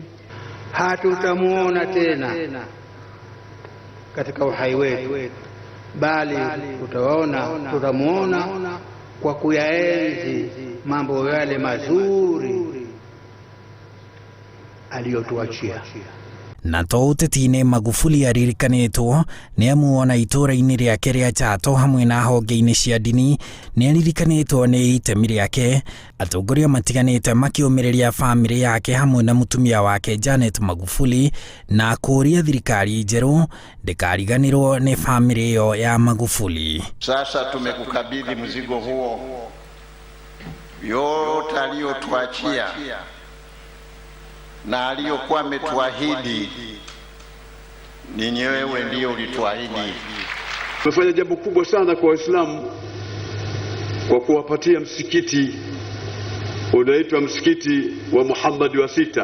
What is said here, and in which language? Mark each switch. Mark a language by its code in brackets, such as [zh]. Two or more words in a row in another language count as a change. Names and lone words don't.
[sw] Hatutamuona tena katika uhai wetu, bali tutamuona kwa kuyaenzi mambo yale mazuri aliyotuachia. [ki] Na to uteti-ini Magufuli aririkanitwo ni amuona itura-ini riake ria Chato hamwe na honge-ini cia dini ni aririkanitwo ni itemi riake. Atongoria matiganite makiumiriria family yake hamwe na mutumia wake Janet Magufuli na kuria thirikari njeru ndikariganirwo ni family yo ya Magufuli. [sw] Sasa tumekukabidhi mzigo huo, yote aliyotuachia na aliyokuwa ametuahidi. Ni wewe ndio ulituahidi. Tumefanya jambo kubwa sana kwa Waislamu kwa kuwapatia msikiti unaitwa msikiti wa Muhammad wa 6,